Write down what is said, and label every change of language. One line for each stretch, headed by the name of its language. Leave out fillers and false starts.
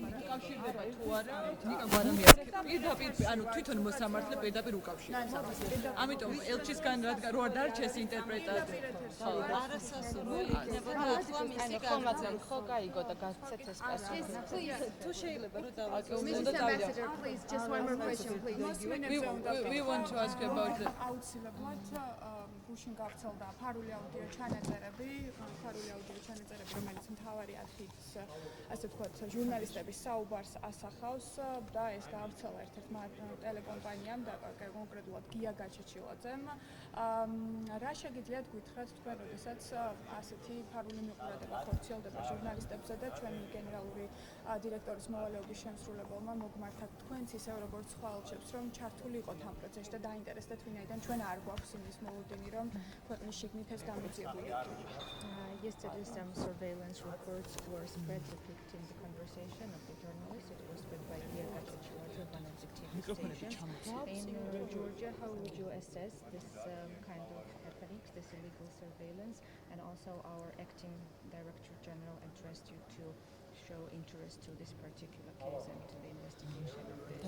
Georgian: უკავშირდება თუ არა ნიკა გვარამიას პირდაპირ ანუ თვითონ მოსამართლე პირდაპირ უკავშირდება ამიტომ ელჩისგან რადგან რო არ დარჩეს ინტერპრეტაცია არასასურველი იქნებოდა თქვა მისი ხომაძე ხო გაიგო და გაცეთ ეს პასუხი თუ შეიძლება რომ დავაკეთო
English: Please, just one more question, please. we want to ask about the
Georgian: აუცილებლად გუშინ გავრცელდა ფარული აუდიო ჩანაწერები, რომელიც მთავარი არხის, ასე ვთქვათ, ჟურნალისტების საუბარს ასახავს და ეს გავრცელა ერთ-ერთმა ტელეკომპანიამ და კონკრეტულად გია გაჩეჩილაძემ. რა შეგიძლიათ გითხრათ თქვენ, როდესაც ასეთი ფარული მიყურება ხორციელდება ჟურნალისტებზე და ჩვენი გენერალური დირექტორის მოვალეობის შემსრულებელმა მოგმართა თქვენც ისევ როგორც სხვა ელჩებს, რომ ჩართული იყოთ ამ პროცესში და დაინტერესდეთ, ვინაიდან ჩვენ არ გვაქვს იმის მოლოდინი, რომ ქვეყნის შიგნით ეს გამოძიებული იქნება.
English: Yesterday some surveillance reports were spread depicting the conversation of the journalist. It was spread by Gia Gachachiladze, one of the TV stations. In Georgia, how would you assess this kind of happenings, this illegal surveillance, and also our acting Director General addressed you to show interest to this particular case and to the investigation of this.